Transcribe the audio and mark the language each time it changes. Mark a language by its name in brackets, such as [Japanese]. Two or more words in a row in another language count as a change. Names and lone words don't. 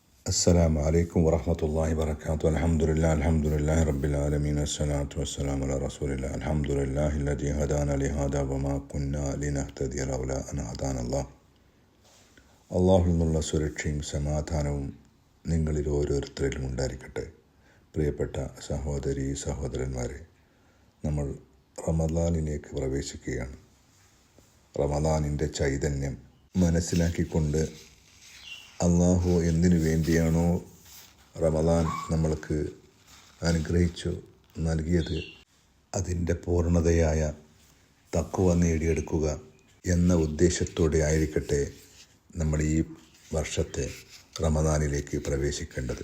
[Arabic] السلام عليكم ورحمة الله وبركاته. الحمد لله رب العالمين، الصلاة والسلام على رسول الله. الحمد لله الذي هدانا لهذا وما كنا لنهتدي لولا أن هدانا الله. [Malayalam] അള്ളാഹുവിൽ നിന്നുള്ള സുരക്ഷയും സമാധാനവും നിങ്ങളിൽ ഓരോരുത്തരിലും ഉണ്ടായിരിക്കട്ടെ. പ്രിയപ്പെട്ട സഹോദരീ സഹോദരന്മാരെ, നമ്മൾ റമദാനിലേക്ക് പ്രവേശിക്കുകയാണ്. റമദാനിൻ്റെ ചൈതന്യം മനസ്സിലാക്കിക്കൊണ്ട് അള്ളാഹു എന്തിനു വേണ്ടിയാണോ റമദാൻ നമ്മൾക്ക് അനുഗ്രഹിച്ചു നൽകിയത് അതിൻ്റെ പൂർണ്ണതയായ തഖ്വ നേടിയെടുക്കുക എന്ന ഉദ്ദേശത്തോടെ ആയിരിക്കട്ടെ നമ്മൾ ഈ വർഷത്തെ റമദാനിലേക്ക് പ്രവേശിക്കേണ്ടത്.